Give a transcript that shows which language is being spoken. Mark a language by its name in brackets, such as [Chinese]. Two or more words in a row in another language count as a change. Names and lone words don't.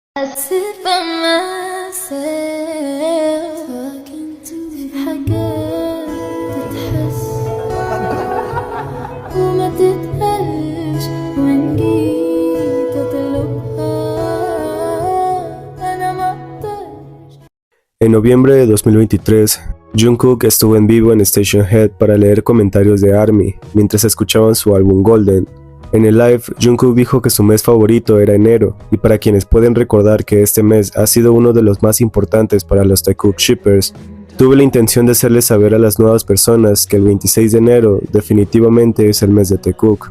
[English] I sit by myself talking to [Arabic] حاجات تتحس وما تتقالش وإن جيت أطلبها أنا مقدرش. [Spanish] En noviembre de 2023, Jungkook estuvo en vivo en Station Head para leer comentarios de ARMY mientras escuchaban su álbum Golden. En el live, Jungkook dijo que su mes favorito era enero, y para quienes pueden recordar que este mes ha sido uno de los más importantes para los Taekook shippers, tuve la intención de hacerles saber a las nuevas personas que el 26 de enero definitivamente es el mes de Taekook.